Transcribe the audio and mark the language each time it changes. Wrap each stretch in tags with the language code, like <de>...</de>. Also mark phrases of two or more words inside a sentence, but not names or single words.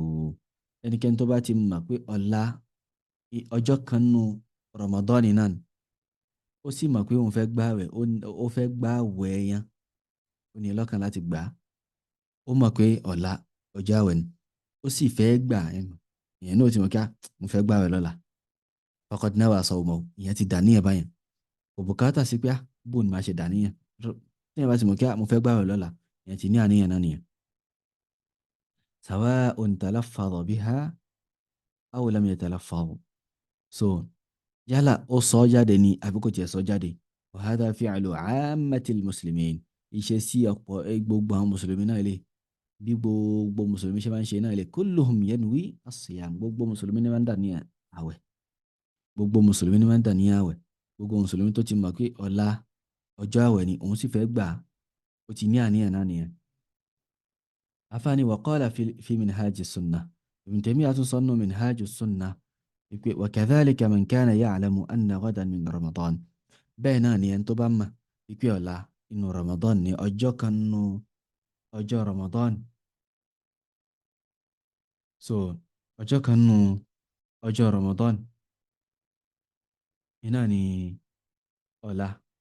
<yo>Ẹnikẹ́ni tó bá ti mọ̀ pé ọ̀la ọjọ́ kan nù Ramadan náà ó sì mọ̀ pé òun fẹ́ gbààwẹ̀, ó fẹ́ gbààwẹ̀ yẹn, ó ní lọ́kàn láti gbà á, ó mọ̀ pé ọ̀la ọjọ́ àwẹ̀ ni ó sì fẹ́ gbà ìyẹn náà ti mọ̀ kí mo fẹ́ gbààwẹ̀ lọ́la,</yo> <ar>فقد نوى صومه,</ar> <yo>ìyẹn ti dà níyẹn báyẹn, kò bùkátà sí pé bó ni màá ṣe dà níyẹn, tí ìyẹn bá ti mọ̀ kí mo fẹ́ gbààwẹ̀ lọ́la, ìyẹn ti ní àníyàn náà nìyẹn.</yo> <ar>سواء تلفظ بها أو لم يتلفظ.</ar> <yo>So yálà ó sọ jáde ni àbí kò tiẹ̀ sọ jáde.</yo> <ar>وهذا فعل عامة المسلمين,</ar> <yo>iṣẹ́ sí ọ̀pọ̀ gbogbo àwọn mùsùlùmí náà lè, bí gbogbo mùsùlùmí ṣe máa ń ṣe náà lè,</yo> <ar>كلهم ينوي الصيام,</ar> <yo>gbogbo mùsùlùmí ni máa ń dà ní àwẹ̀, gbogbo mùsùlùmí ni máa ń dà ní àwẹ̀, gbogbo mùsùlùmí tó ti mọ̀ pé ọ̀la ọjọ́ àwẹ̀ ni òun sì fẹ́ gbà ó ti ní àníyàn náà nìyẹn.</yo> <ar>afáàní وقال في منهاج السنة, Ibn Taymiyyah</ar> <yo>tún sọ nínú</yo> <ar>minhaji sunnah wípé وكذلك من كان يعلم أن غدا من رمضان,</ar> <yo>bẹ́ẹ̀ náà ni ẹni tó bá mọ̀ wípé ọ̀la inú Ramadan ni ọjọ́ kan nínú ọjọ́ Ramadan, so ọjọ́ kan nínú ọjọ́ Ramadan iná ni ọ̀la.</yo>